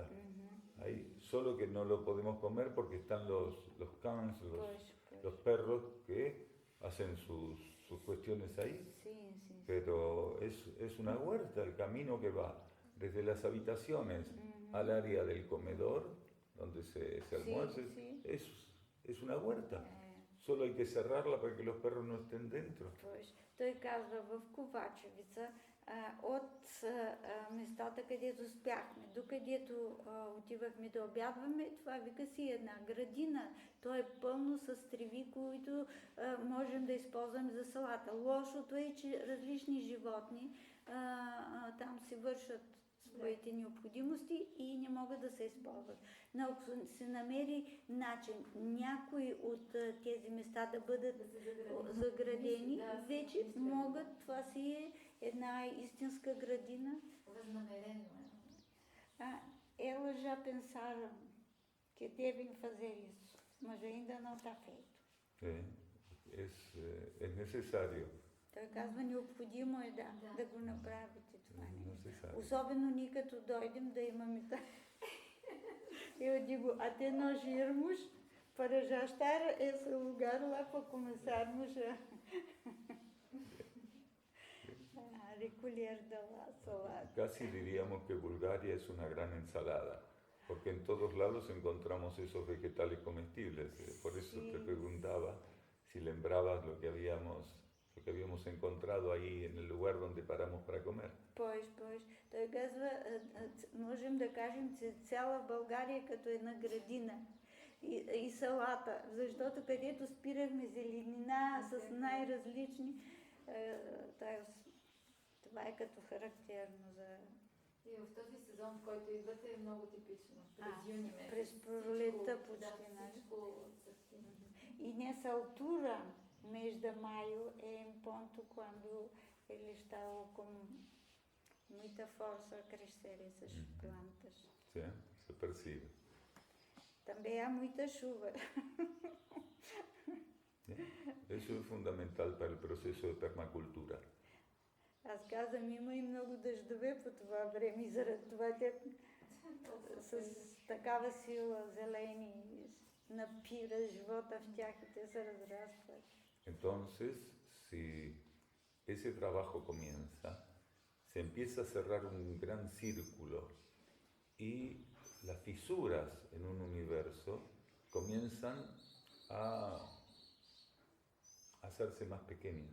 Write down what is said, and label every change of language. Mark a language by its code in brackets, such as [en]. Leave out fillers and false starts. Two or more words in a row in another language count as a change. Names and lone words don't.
[es] Solo que no lo podemos comer porque están los cans, los perros que hacen sus cuestiones ahí, Sí, sí. pero es una huerta el camino que va desde las habitaciones al área del comedor, donde se almuerza, sí. es una huerta. Solo hay que cerrarla para que los perros no estén dentro. [bg] Поis, той казва в Ковачевица, от местата, където спяхме, докъдето отивахме да обядваме, това вика си една градина. То е пълно с треви, които можем да използваме за салата. Лошото е, че различни животни там си вършат своите необходимости и не могат да се използват. Но ако се намери начин някои от тези места да бъдат заградени, вече могат, това си е една истинска градина. Възнамерено е. [pt] Ela já pensaram que devem fazer isso, mas ainda não está feito. [es] Es necesario. [bg] Той казва, необходимо е да го направите това нещо. Особено ние като дойдем да имаме [pt] Eu digo, até nós irmos para já estar esse lugar lá para começarmos a recolher de la salada. [es] Casi diríamos que Bulgaria es una gran ensalada, porque en todos lados encontramos esos vegetales comestibles. Por eso te preguntaba si lembrabas lo que habíamos encontrado ahí en el lugar donde paramos para comer. [pt] Pois. [bg] Той казва, можем да кажем, че цяла България като една градина и салата, защото където спирахме зеленина с най-различни, това е като характерно за... И в този сезон, в който идвате, е много типично. През юни месец. През пролетта почти. [pt] E nessa altura, mês de maio, é em ponto quando ele está com muita força a crescer essas plantas. Sim, se percebe. Também há muita chuva. [es] Eso es fundamental para el proceso de permacultura. [bg] Аз казвам, има и много дъждове по това време и заради това те с такава сила зелени напира живота в тях и те се разрастват. [es] Entonces, si ese trabajo comienza, se empieza a cerrar un gran círculo y las fisuras en un universo comienzan a hacerse más pequeñas.